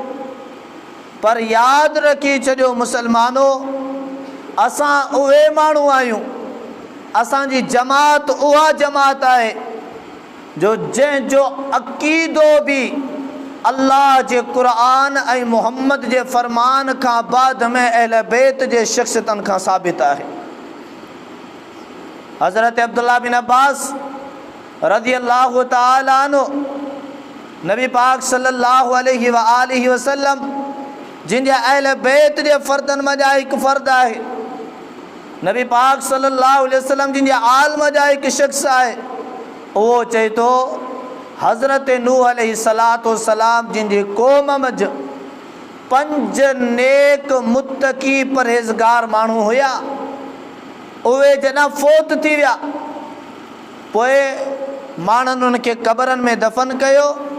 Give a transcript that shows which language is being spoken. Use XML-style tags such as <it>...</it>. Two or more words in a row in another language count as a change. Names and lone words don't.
<sd>पर याद रखी छॾियो मुसलमानो, असां उहे माण्हू आहियूं असांजी जमात उहा जमात आहे जो जंहिंजो अक़ीदो बि अल्लाह जे क़ुरान ऐं मुहम्मद जे फ़रमान खां बाद में अहल बैत जे शख्सियतनि खां साबित आहे। हज़रत अब्दुल्ला बिन अब्बास</sd> <ar>رضي الله تعالى عنه</ar> <sd>नबी पाक</sd> <ar>صلى الله عليه وآله وسلم</ar> <sd>जिनजे अहल बैत जे फ़र्दनि मजा हिकु फ़र्द आहे, नबी पाक</sd> <ar>صلى الله عليه وسلم</ar> <sd>जिनजे आलम जा हिकु शख़्स आहे, वो चए तो हज़रत नूह</sd> <ar>عليه الصلاة والسلام</ar> <sd>जिनजी क़ौम मंझि 5 नेक मुत्तकी परहेज़गार माण्हू हुया, उहे जॾहिं फ़ौत थी विया पोइ माण्हुनि उनखे क़बरनि में दफ़न कयो।</sd>